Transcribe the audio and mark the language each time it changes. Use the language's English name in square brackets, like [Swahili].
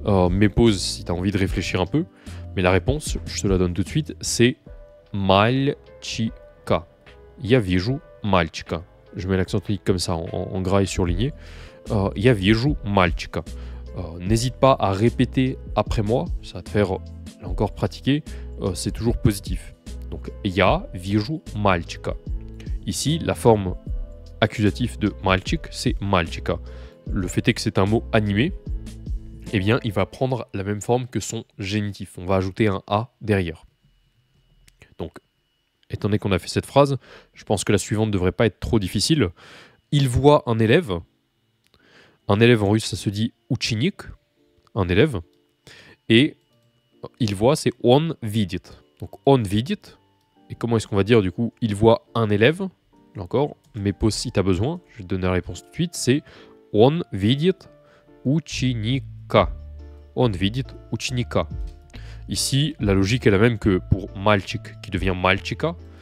[French] Mais pause si tu as envie de réfléchir un peu. Mais la réponse, je te la donne tout de suite, c'est мальчика. [Russian] Я вижу мальчика. [French] Je mets l'accent tonique comme ça, en gras et surligné. [Russian] Я вижу мальчика. [French] N'hésite pas à répéter après moi, ça va te faire, là encore, pratiquer. C'est toujours positif. [Russian] Donc, я вижу мальчика. [French] Ici, la forme accusative de мальчик, c'est мальчика. Le fait est que c'est un mot animé, il va prendre la même forme que son génitif. On va ajouter un A derrière. Donc, étant donné qu'on a fait cette phrase, je pense que la suivante ne devrait pas être trop difficile. Il voit un élève. Un élève en russe, ça se dit ученик, un élève. Et il voit, c'est [Russian] он видит. Donc он видит. [French] Et comment est-ce qu'on va dire du coup il voit un élève? Là encore, mais pause si tu as besoin. Je vais te donner la réponse tout de suite. C'est [Russian] он видит ученика. Он видит ученика. [French] Ici, la logique est la même que pour мальчик qui devient мальчика.